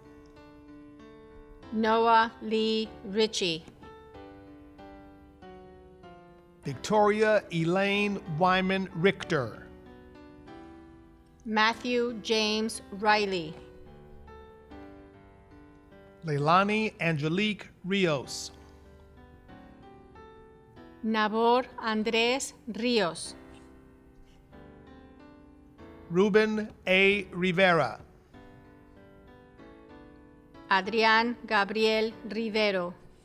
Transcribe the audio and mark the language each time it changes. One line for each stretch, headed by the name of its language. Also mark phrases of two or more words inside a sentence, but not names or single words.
English: Noah Lee Ritchie. Victoria Elaine Wyman Richter. Matthew James Riley. Leilani Angelique Rios. Nabor Andrés Ríos. Ruben A. Rivera. Adrián Gabriel Rivero.